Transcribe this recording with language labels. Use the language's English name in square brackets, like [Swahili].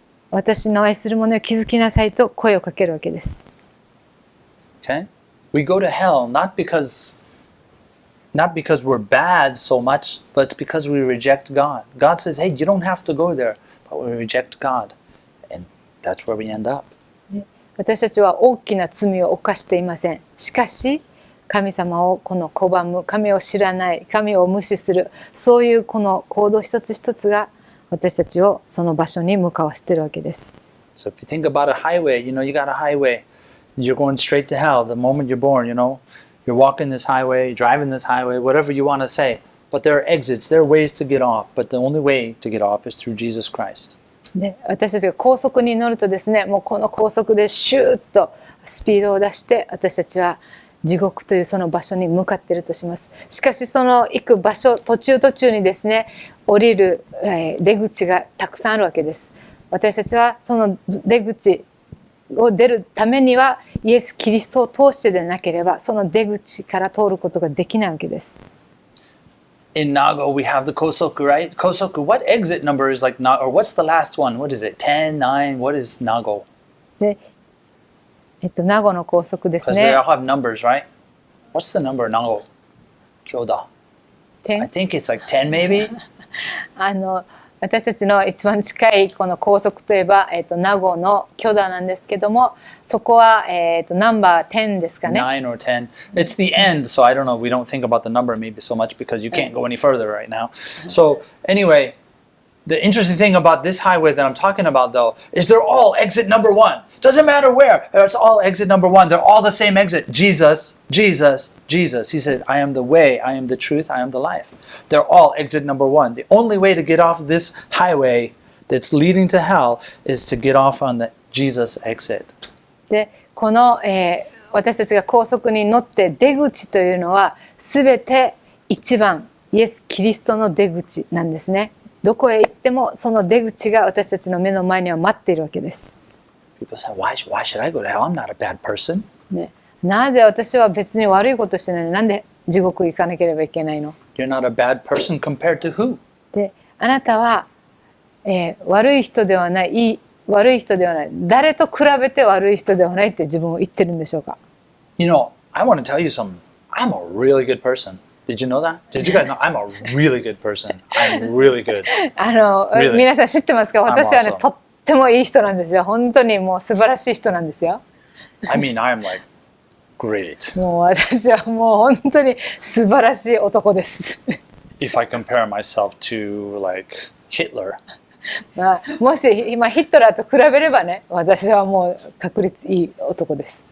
[Japanese] 私の愛する者よ、気づきなさいと声をかけるわけです。 [English] Okay? We go to hell not because we're bad so much, but it's because we reject God. God says, hey, you don't have to go there, but we reject God. And that's where we end up. [Japanese] 私たちは大きな罪を犯していません。しかし、神様を拒む、神を知らない、神を無視する、そういうこの行動一つ一つが私たちをその場所に向かわしているわけです。 [English] So if you think about a highway, you got a highway, you're going straight to hell the moment you're born, you're walking this highway, driving this highway, whatever you want to say. But there are exits, there are ways to get off, but the only way to get off is through Jesus Christ. [Japanese] で、私たちが高速に乗るとですね、もうこの高速でシューッとスピードを出して私たちは地獄というその場所に向かっているとします。しかしその行く場所途中にですね、降りる、出口がたくさんあるわけです。私たちはその出口を出るためにはイエス・キリストを通してでなければその出口から通ることができないわけです。 [English] In Nago, we have the Kosoku, right? Kosoku, what exit number is like Nago? Or what's the last one? What is it? 10, 9? What is Nago? [Japanese] で、名護の高速です [English] Because they [Japanese] ね。 [English] all have numbers, right? What's the number, Nago? Kyoda. I 10 think it's like 10 maybe? [Japanese] 私たちの一番近いこの高速といえば、名護の許田なんですけども、そこは、ナンバー10ですかね。 [English] 9 or 10. It's the end, so I don't know. We don't think about the number maybe so much because you can't go any further right now. So anyway, the interesting thing about this highway that I'm talking about though is they're all exit number 1. Doesn't matter where. It's all exit number 1. They're all the same exit. Jesus, Jesus, Jesus. He said, I am the way, I am the truth, I am the life. They're all exit number 1. The only way to get off this highway that's leading to hell is to get off on the Jesus exit. [Japanese] で、この、私たちが高速に乗って出口というのは全て一番イエス・キリストの出口なんですね。どこへ行ってもその出口が私たちの目の前には待っているわけです。 [English] People say, why should I go to hell? I'm not a bad person. [Japanese] ね、なぜ私は別に悪いことしてないのになんで地獄行かなければいけないの？ [English] You're not a bad person compared to who? [Japanese] で、あなたは、悪い人ではない、悪い人ではない、誰と比べて悪い人ではないって自分を言ってるんでしょうか？ [English] I want to tell you something. I'm a really good person. Did you know that? Did you guys know? I'm a really good person. I'm really good. Really? [Japanese] 皆さん知ってますか？私はね、 [English] awesome. [Japanese] とってもいい人なんですよ。本当にもう素晴らしい人なんですよ。 [English] I mean, I'm like great. [Japanese] もう私はもう本当に素晴らしい男です。 [English] If I compare myself to like Hitler. [Japanese] まあ、もし今ヒトラーと比べればね、私はもう確率いい男です。